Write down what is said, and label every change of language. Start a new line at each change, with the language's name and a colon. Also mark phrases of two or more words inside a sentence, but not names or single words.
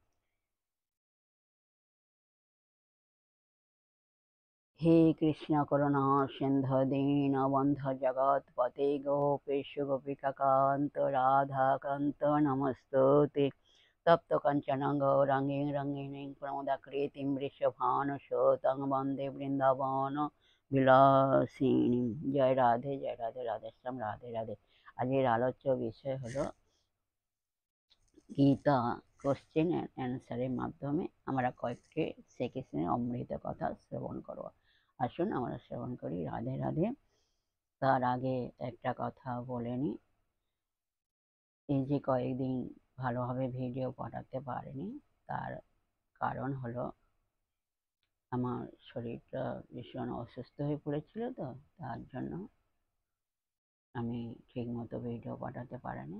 Sanskrit: हे कृष्ण करुणा सिंधु दीनबन्धु जगत्पते गोपेश गोपिकान्त राधाकान्त नमस्तुते। तप्त कंचन गौरांगी रंगिणी प्रमोदाकृतिं वृषभानुसुतं वन्दे वृंदावन বিলাসিনী। जय राधे राधे श्याम राधे राधे।
Bangla: আজের আলোচ্য বিষয় হলো গীতা
English: question and answer
Bangla: মাধ্যমে আমরা কয়েকটি শ্রীকৃষ্ণের অমৃত কথা শ্রবণ করব। আসুন আমরা শ্রবণ করি। রাধে রাধে। তার আগে একটা কথা বলে নিই, এই যে কয়েকদিন ভালোভাবে ভিডিও পাঠাতে পারিনি, তার কারণ হলো আমার শরীরটা ভীষণ অসুস্থ হয়ে পড়েছিল, তো তার জন্য আমি ঠিকমতো ভিডিও পাঠাতে পারিনি।